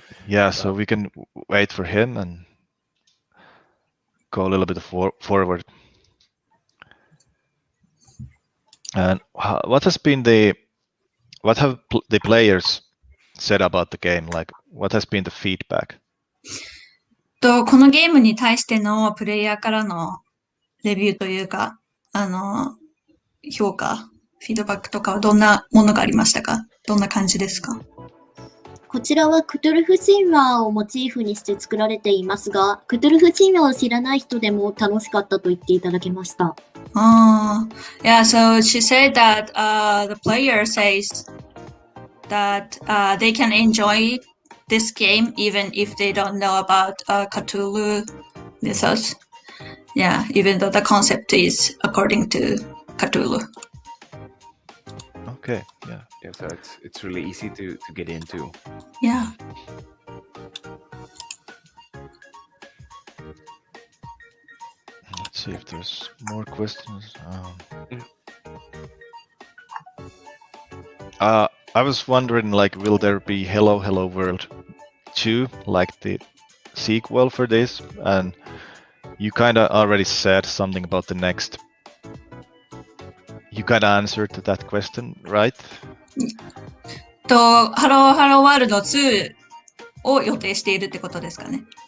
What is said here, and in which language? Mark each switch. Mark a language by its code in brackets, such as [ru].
[en] Yeah, so we can wait for him and go a little bit forward. And what have the players said about the game? Like, what has been the feedback? [ja] このゲームに対してのプレイヤーからのレビューというか、評価、フィードバックとかはどんなものがありましたか？どんな感じですか？こちらはクトゥルフ神話をモチーフにして作られていますが、クトゥルフ神話を知らない人でも楽しかったと言っていただけました。 [en] Yeah, so she said that the player says that they can enjoy this game even if they don't know about Cthulhu mythos. Yeah, even though the concept is according to Cthulhu. Okay, yeah. Yeah, so it's really easy to get into. Yeah. Let's see if there's more questions. I was wondering, like, will there be Hello Hello World 2, like the sequel for this? And you kind of already said something about the next. You kind of answered to that question, right? [ja] ハローハローワールド2を予定しているってことですかね。